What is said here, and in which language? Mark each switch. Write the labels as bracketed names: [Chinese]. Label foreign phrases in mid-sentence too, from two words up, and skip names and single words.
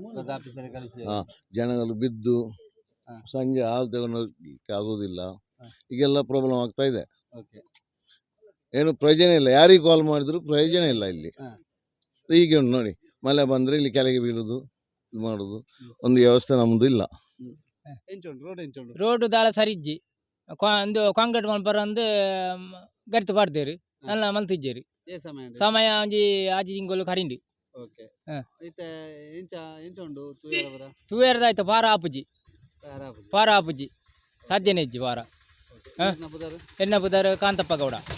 [Kannada] ಜನಗಳು ಬಿದ್ದು ಸಂಜೆ ಹಾಲು ತಗೊಂಡು ಹೋಗ್ಲಿಕ್ಕೆ ಆಗುವುದಿಲ್ಲ, ಈಗೆಲ್ಲ ಪ್ರಾಬ್ಲಮ್ ಆಗ್ತಾ ಇದೆ. ಏನು ಪ್ರಯೋಜನ ಇಲ್ಲ, ಯಾರಿಗೆ ಕಾಲ್ ಮಾಡಿದ್ರು ಪ್ರಯೋಜನ ಇಲ್ಲ ಇಲ್ಲಿ. ಹೀಗೆ ಉಂಟು ನೋಡಿ, ಮಳೆ ಬಂದರೆ ಇಲ್ಲಿ ಕೆಳಗೆ ಬೀಳುದು, ಇದು ಮಾಡುದು, ಒಂದು ವ್ಯವಸ್ಥೆ ನಮ್ಮದು ಇಲ್ಲ. [Tulu] ರೋಡ್ ದಾಲ ಸರಿಜ್ಜಿ ಒಂದು ಕಾಂಕ್ರೀಟ್ ಮಲ್ಪರ ಒಂದು ಗರ್ತು ಪಾಡ್ದೇರಿ ಎಲ್ಲ ಮಲ್ತಿಜ್ಜೇರಿ ಸಮಯ ಒಂಜಿ ಆಜಿ ತಿಂಗಳು ಕರಿಂಡಿ ತೂಯರದಾಯ್ತು ಪಾರ ಆಪುಜಿ ಸಾಧ್ಯನೇ ಇಜ್ಜಿ ಪಾರ ಎನ್ನ ಬುದಾರ ಕಾಂತಪ್ಪ ಗೌಡ